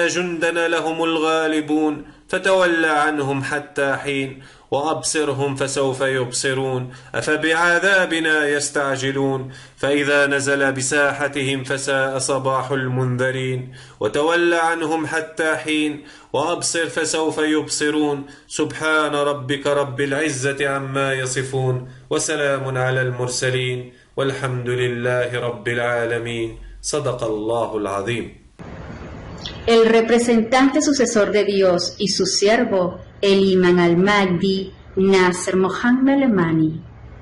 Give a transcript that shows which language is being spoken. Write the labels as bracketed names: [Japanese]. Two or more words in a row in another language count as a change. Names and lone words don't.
[Arabic] جندنا لهم الغالبون فتول عنهم حتى حين وأبصرهم فسوف يبصرون أفبعذابنا يستعجلون فإذا نزل بساحتهم فساء صباح المنذرين وتول عنهم حتى حين وأبصر فسوف يبصرون سبحان ربك رب العزة عما يصفون وسلام على المرسلين والحمد لله رب العالمين صدق الله العظيم. [Spanish] El representante sucesor de Dios y su siervo, el Imam al-Mahdi, Nasr Mohammed al-Amani.